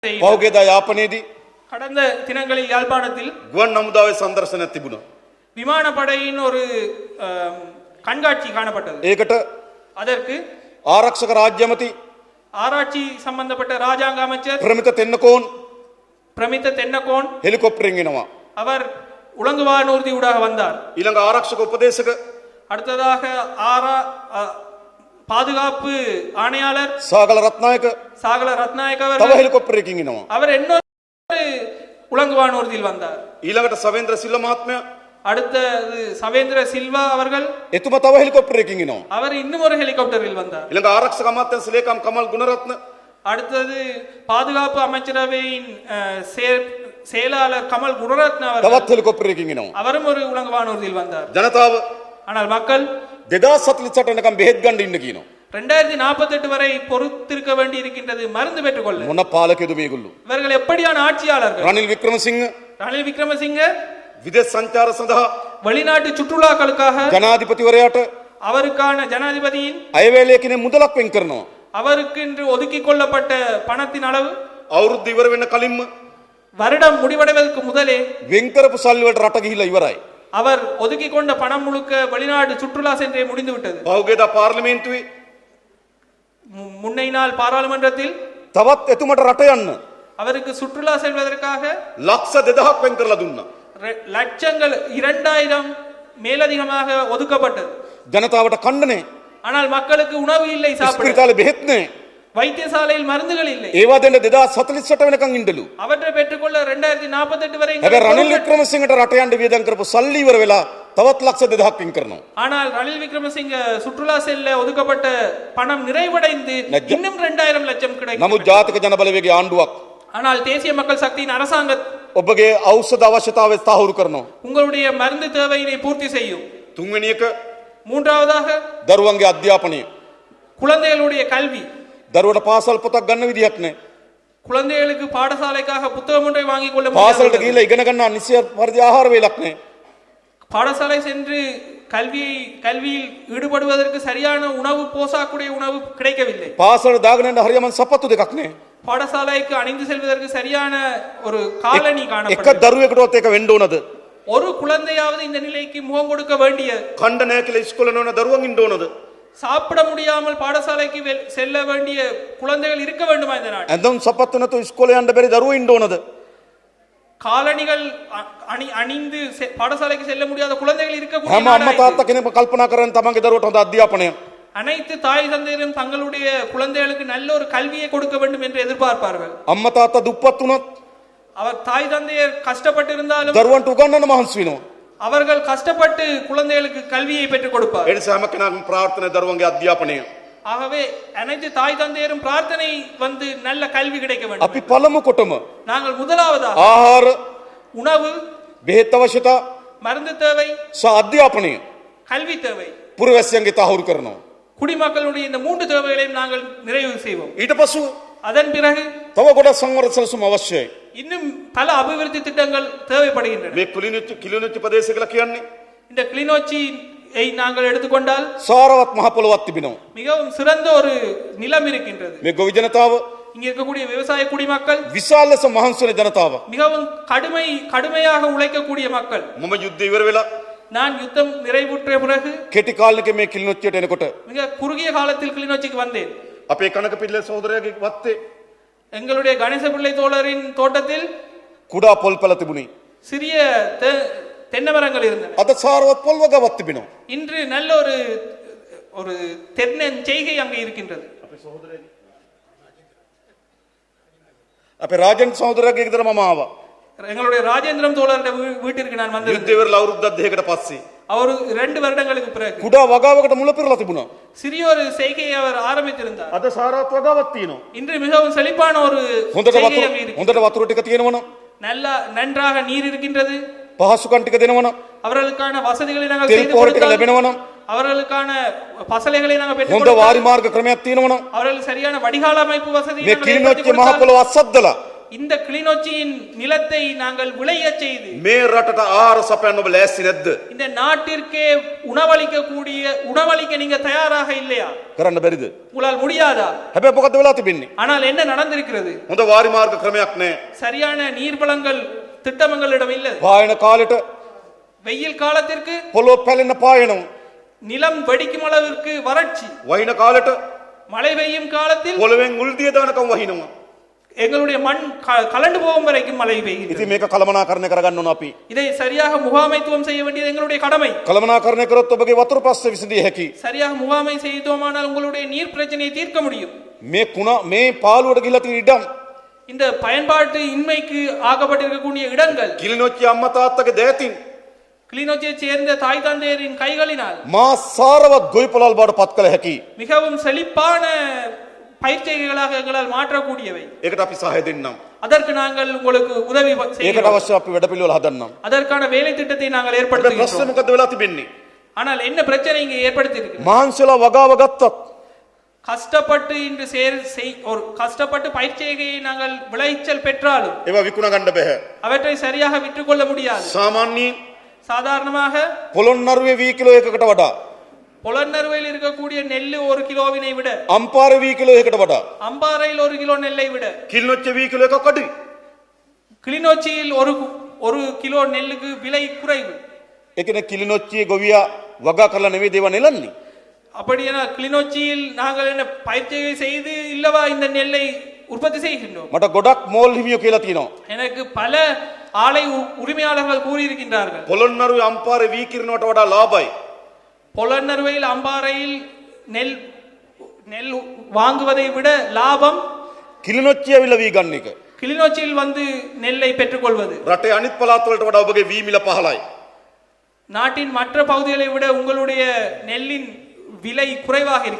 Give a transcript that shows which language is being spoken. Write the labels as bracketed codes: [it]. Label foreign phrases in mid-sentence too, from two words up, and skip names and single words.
[si] පෞගේදා යාපනයේදී [ta] கடந்த தினங்களில் யாழ்ப்பாணத்தில் [si] ගුවන් නමුදාවේ සම්දර්ශනයක් තිබුණා. [ta] விமானப்படையின் ஒரு கண்காட்சி காணப்பட்டது. [si] ඒකට [ta] அதற்கு [si] ආරක්ෂක රාජ්‍ය ඇමති [ta] ஆராய்ச்சி சம்பந்தப்பட்ட ராஜாங்க அமைச்சர் [si] ප්‍රමිත තෙන්නකෝන් [ta] பிரமித்த தென்னகோன் [si] හෙලිකොප්ටරෙන් එනවා. [ta] அவர் உலங்குவானூர்தி ஊடாக வந்தார். [si] ඊළඟ ආරක්ෂක උපදේශක [ta] அடுத்ததாக பாதுகாப்பு ஆணையாளர் [si] සාගල රත්නායක [ta] சாகல ரத்நாயக் [si] තව [ta] அவர்கள் [si] හෙලිකොප්ටරයකින් එනවා. [ta] அவர் இன்னொரு உலங்குவானூர்தியில் வந்தார். [si] ඊළඟට සවේන්ද්‍ර සිල්ව මහත්මයා [ta] அடுத்தது சவேந்திர சில்வா அவர்கள் [si] එතුමා තව හෙලිකොප්ටරයකින් එනවා. [ta] அவர் இன்னும் ஒரு ஹெலிகாப்டரில் வந்தார். [si] ඊළඟ ආරක්ෂක අමාත්‍යාංශ ලේකම් කමල් ගුණරත්න [ta] அடுத்தது பாதுகாப்பு அமைச்சரவையின் செயலாளர் கமல் குணரத்ன அவர்கள் [si] තවත් හෙලිකොප්ටරයකින් එනවා. [ta] அவரும் ஒரு உலங்குவானூர்தியில் வந்தார். [si] ජනතාව [ta] ஆனால் மக்கள் [si] 2048 වෙනකම් බෙහෙත් ගන්න ඉන්න කියනවා. [ta] 2048 வரை பொறுத்திருக்க வேண்டி இருக்கின்றது மருந்து பெற்றுக்கொள்ள. [si] මොන පාලකයද මේගොල්ලෝ? [ta] இவர்கள் எப்படியான ஆட்சியாளர்கள்? [si] රනිල් වික්‍රමසිංහ [ta] ரணில் விக்ரமசிங்க [si] විදේශ සංචාර සඳහා [ta] வெளிநாட்டு சுற்றுலாக்களுக்காக [si] ජනාධිපතිවරයාට [ta] அவருக்கான ஜனாதிபதியின் [si] අයවැලේ කියන මුදලක් වෙන් කරනවා. [ta] அவருக்கு என்று ஒதுக்கிக் கொள்ளப்பட்ட பணத்தின் அளவு [si] අවුරුද්ද ඉවර වෙන්න කලින්ම [ta] வருடம் முடிவடைவதற்கு முதலே [si] වෙන් කරපු සල්ලි වලට රට ගිහිලා ඉවරයි. [ta] அவர் ஒதுக்கிக் கொண்ட பணம் முழுக்க வெளிநாடு சுற்றுலா சென்றே முடிந்து விட்டது. [si] පහුගියදා පාර්ලිමේන්තුවේ [ta] முன்னை நாள் பாராளுமன்றத்தில் [si] තවත් එතුමට රට යන්න [ta] அவருக்கு சுற்றுலா செல்வதற்காக [si] ලක්ෂ 2000ක් වෙන් කරලා දුන්නා. [ta] லட்சங்கள் 2000 மேலதிகமாக ஒதுக்கப்பட்டது. [si] ජනතාවට කණ්ඩනේ [ta] ஆனால் மக்களுக்கு உணவு இல்லை, சாப்பிட [si] ස්පිරිතාලේ බෙහෙත් නැහැ. [ta] வைத்தியசாலையில் மருந்துகள் இல்லை. [si] ඒවා දෙන්න 2048 වෙනකන් ඉඳලු. [ta] அவற்றை பெற்றுக்கொள்ள 2048 வரை [si] හැබැයි රනිල් වික්‍රමසිංහට රට යන්න වියදම් කරපු සල්ලි ඉවර වෙලා තවත් ලක්ෂ 2000ක් වෙන් කරනවා. [ta] ஆனால் ரணில் விக்ரமசிங்க சுற்றுலா செல்ல ஒதுக்கப்பட்ட பணம் நிறைவடைந்து இன்னும் 2000 லட்சம் கிடைக்கும். [si] නමුත් ජාතික ජන බලවේගයේ ආණ්ඩුවක් [ta] ஆனால் தேசிய மக்கள் சக்தியின் அரசாங்கம் [si] ඔබගේ ඖෂධ අවශ්‍යතාවය තහවුරු කරනවා. [ta] உங்களுடைய மருந்து தேவையினை பூர்த்தி செய்யும். [si] තුන්වෙනි එක [ta] மூன்றாவதாக [si] දරුවන්ගේ අධ්‍යාපනය. [ta] குழந்தைகளுடைய கல்வி. [si] දරුවට පාසල් පොතක් ගන්න විදියක් නැහැ. [ta] குழந்தைகளுக்கு பாடசாலைக்காக புத்தகம் ஒன்றை வாங்கிக் கொள்ள [si] පාසලට [ta] முடியாது. [si] ගිහිල්ලා ඉගෙන ගන්න නිසි පරිදි ආහාර වේලක් නැහැ. [ta] பாடசாலை சென்று கல்வியில் ஈடுபடுவதற்கு சரியான உணவு, போசாக்குடைய உணவு கிடைக்கவில்லை. [si] පාසලට දාගෙන යන්න හරියම සපත්තු දෙකක් නැහැ. [ta] பாடசாலைக்கு அணிந்து செல்வதற்கு சரியான ஒரு காலனி [si] එක [ta] காணப்படும். [si] දරුවෙකුටවත් ඒක වෙන්න ඕනද? [ta] ஒரு குழந்தையாவது இந்த நிலைக்கு முகம் கொடுக்க வேண்டிய, [si] කණ්ඩ නැහැ කියලා ඉස්කෝලේ නෝන දරුවන් ඉන්න ඕනද? [ta] சாப்பிட முடியாமல் பாடசாலைக்கு செல்ல வேண்டிய குழந்தைகள் இருக்க வேண்டுமா இந்த நாடு? [si] ඇඳුම් සපත්තු නැතුව ඉස්කෝලේ යන්න බැරි දරුවෝ ඉන්න ඕනද? [ta] காலணிகள் அணிந்து பாடசாலைக்கு செல்ல முடியாத குழந்தைகள் இருக்கக்கூடிய [si] හැම අම්මා තාත්තා කෙනෙක්ම කල්පනා කරන්නේ තමන්ගේ දරුවට හොඳ අධ්‍යාපනයක්. [ta] அனைத்து தாய் தந்தையரும் தங்களுடைய குழந்தைகளுக்கு நல்ல ஒரு கல்வியை கொடுக்க வேண்டும் என்று எதிர்பார்ப்பார்கள். [si] අම්මා තාත්තා දුප්පත් වුණොත් [ta] அவர் தாய் தந்தையர் கஷ்டப்பட்டிருந்தாலும் [si] දරුවන්ට උගන්වන්න මහන්සි වෙනවා. [ta] அவர்கள் கஷ்டப்பட்டு குழந்தைகளுக்கு கல்வியை பெற்றுக் கொடுப்பார். [si] ඒ නිසා හැම කෙනාම ප්‍රාර්ථනා දරුවන්ගේ අධ්‍යාපනය. [ta] ஆகவே அனைத்து தாய் தந்தையரும் பிரார்த்தனை வந்து நல்ல கல்வி கிடைக்க வேண்டும். [si] අපි පළමු කොටම [ta] நாங்கள் முதலாவதாக [si] ආහාර, [ta] உணவு, [si] බෙහෙත් අවශ්‍යතා [ta] மருந்து தேவை, [si] සහ අධ්‍යාපනය [ta] கல்வி தேவை, [si] පුරවැසියන්ගේ තහවුරු කරනවා. [ta] குடிமக்களுடைய இந்த 3 தேவைகளையும் நாங்கள் நிறைவு செய்வோம். [si] ඊට පසු [ta] அதன் பிறகு [si] තව ගොඩක් සංවර්ධන සැලසුම් අවශ්‍යයි. [ta] இன்னும் பல அபிவிருத்தி திட்டங்கள் தேவைப்படுகின்றன. [si] මේ කිලිනොච්චි ප්‍රදේශය කියලා කියන්නේ [ta] இந்த கிளிநொச்சியை நாங்கள் எடுத்துக்கொண்டால் [si] සාරවත් මහ පොළොවක් තිබෙනවා. [ta] மிகவும் சிறந்த ஒரு நிலம் இருக்கின்றது. [si] මේ ගොවි ජනතාව [ta] இங்க இருக்கக்கூடிய விவசாய குடிமக்கள் [si] විශාල ලෙස මහන්සි වෙන ජනතාව. [ta] மிகவும் கடுமையாக உழைக்கக்கூடிய மக்கள். [si] මම යුද්ධය ඉවර වෙලා [ta] நான் யுத்தம் நிறைவுற்ற பிறகு [si] කෙටි කාලෙක මේ කිලිනොච්චියට එනකොට [ta] மிக குறுகிய காலத்தில் கிளிநொச்சிக்கு வந்தேன். [si] අපේ කනක පිල්ල සහෝදරයාගේ වත්තේ [ta] எங்களுடைய கணேச பிள்ளை தோழரின் தோட்டத்தில் [si] කුඩා පොල් පැල තිබුණේ. [ta] சிறிய தென்னை மரங்கள் இருந்தன. [si] අද සාරවත් පොල් වගාවක් තිබෙනවා. [ta] இன்று நல்ல ஒரு தென்னஞ்செய்கை அங்கே இருக்கின்றது. [si] අපේ රාජන් සහෝදරයාගේ ගෙදර මම ආවා. [ta] எங்களுடைய ராஜேந்திரம் தோழருடைய வீட்டிற்கு நான் வந்தேன். [si] යුද්ධය ඉවරලා අවුරුද්දක් දෙකකට පස්සේ [ta] அவர் 2 வருடங்களுக்கு பிறகு [si] කුඩා වගාවකට මුල පිරලා තිබුණා. [ta] சிறிய ஒரு செய்கையை அவர் ஆரம்பித்திருந்தார். [si] අද සාරවත් වගාවක් තියෙනවා. [ta] இன்று மிகவும் செழிப்பான ஒரு [si] හොඳට [ta] செய்கை அங்கே இருக்கிறது. [si] හොඳට වතුර ටික තියෙනවනම් [ta] நன்றாக நீர் இருக்கின்றது. [si] පහසුකම් ටික දෙනවනම් [ta] அவர்களுக்கான வசதிகளை நாங்கள் [si] තෙල් [ta] செய்து [si] පොහොර ටික [ta] கொடுத்தால், [si] ලැබෙනවනම් [ta] அவர்களுக்கான பசலைகளை நாங்கள் பெற்றுக் [si] හොඳ [ta] கொடுத்தால், [si] වාරි මාර්ග ක්‍රමයක් තියෙනවනම් [ta] அவர்களுக்கு சரியான வடிகால் அமைப்பு வசதி [si] මේ කිලිනොච්චි මහ පොළොව අස්සද්දලා [ta] இந்த கிளிநொச்சியின் நிலத்தை நாங்கள் விளையச் செய்து [si] මේ රටට ආහාර සපයන්න ඔබ ලෑස්ති නැද්ද? [ta] இந்த நாட்டிற்கே உணவளிக்க நீங்க தயாராக இல்லையா? [si] කරන්න බැරිද? [ta] உங்களால் முடியாதா? [si] හැබැයි මොකද වෙලා තිබෙන්නේ? [ta] ஆனால் என்ன நடந்திருக்கிறது? [si] හොඳ වාරි මාර්ග ක්‍රමයක් නැහැ. [ta] சரியான நீர்வளங்கள் திட்டமங்களிடம் இல்லை. [si] පායන කාලෙට [ta] வெயில் காலத்திற்கு [si] පොළොව පැලෙන පායනවා. [ta] நிலம் வெடிக்கும் அளவிற்கு வறட்சி, [si] වහින කාලෙට [ta] மழை பெய்யும் காலத்தில் [si] පොළවෙන් උල්දිය දානකම් වහිනවා. [ta] எங்களுடைய மண் கலண்டு போகும் வரைக்கும் மழை பெய்கிறது. [si] ඉතින් මේක කළමනාකරණය කරගන්න ඕන අපි. [ta] இதை சரியாக முகாமைத்துவம் செய்ய வேண்டியது எங்களுடைய கடமை. [si] කළමනාකරණය කරොත් ඔබගේ වතුර ප්‍රශ්න විසඳිය හැකි. [ta] சரியாக முகாமை செய்தோமானால் உங்களுடைய நீர் பிரச்சனையை தீர்க்க முடியும். [si] මේ පාළුවට ගිහිලා තියෙන ඉඩම් [ta] இந்த பயன்பாட்டு இன்மைக்கு ஆகப்பட்டிருக்கக்கூடிய இடங்கள் [si] කිලිනොච්චි අම්මා තාත්තගේ දෑතින් [ta] கிளிநொச்சியை சேர்ந்த தாய் தந்தையரின் கைகளினால் [si] මා සාරවත් ගොවි පොළල් බවට පත් කළ හැකි. [ta] மிகவும் செழிப்பான பயிற்சிகளாக எங்களால் மாற்றக்கூடியவை. [si] ඒකට අපි සහාය දෙන්නම්. [ta] அதற்கு நாங்கள் உங்களுக்கு உதவி [si] ඒකට [ta] செய்கிறோம். [si] අවශ්‍ය අපි වැඩපිළිවෙල හදන්නම්. [ta] அதற்கான வேலை திட்டத்தை நாங்கள் [si] ප්‍රශ්නේ [ta] ஏற்படுத்துகிறோம். [si] මොකද්ද වෙලා තිබෙන්නේ? [ta] ஆனால் என்ன பிரச்சனை இங்கே ஏற்படுத்தி இருக்கு? [si] මහන්සියලා වගාව ගත්තත් [ta] கஷ்டப்பட்டு இன்று ஒரு கஷ்டப்பட்டு பயிற்சியை நாங்கள் விளைச்சல் பெற்றாலும் [si] ඒවා විකුණ ගන්න බෑ. [ta] அவற்றை சரியாக விற்றுக்கொள்ள முடியாது. [si] සාමාන්‍යයෙන් [ta] சாதாரணமாக [si] පොළොන්නරුවේ වී කිලෝ එකකට වඩා [ta] பொலன்னறுவையில் இருக்கக்கூடிய நெல் ஒரு கிலோவினை விட [si] අම්පාර වී කිලෝ එකකට වඩා [ta] அம்பாறையில் ஒரு கிலோ நெல்லை விட [si] කිලිනොච්ච වී කිලෝ එකක් අඩුයි. [ta] கிளிநொச்சியில் ஒரு கிலோ நெல்லுக்கு விலை குறைவு. [si] ඒ කියන්නේ කිලිනොච්චියේ ගොවියා වගා කරලා නෙවෙයි දේව නෙලන්නේ. [ta] அப்படினா கிளிநொச்சியில் நாங்கள் என்ன பயிற்சியை செய்து இல்லவா இந்த நெல்லை உற்பத்தி செய்கின்றோம். [si] මට ගොඩක් මෝල් හිමියෝ කියලා තියෙනවා. [ta] எனக்கு பல ஆலை உரிமையாளர்கள் கூறியிருக்கின்றார்கள். [si] පොළොන්නරුවේ අම්පාරේ වී කිරනවට වඩා ලාභයි. [ta] பொலன்னறுவையில் அம்பாறையில் நெல் வாங்குவதை விட லாபம் [si] කිලිනොච්චිය ඇවිල්ලා වී ගන්න එක. [ta] கிளிநொச்சியில் வந்து நெல்லை பெற்றுக்கொள்வது. [si] රටේ අනිත් පළාත් වලට වඩා ඔබගේ වී මිල පහළයි. [ta] நாட்டின் மற்ற பகுதிகளை விட உங்களுடைய நெல்லின் விலை குறைவாக இருக்கிறது.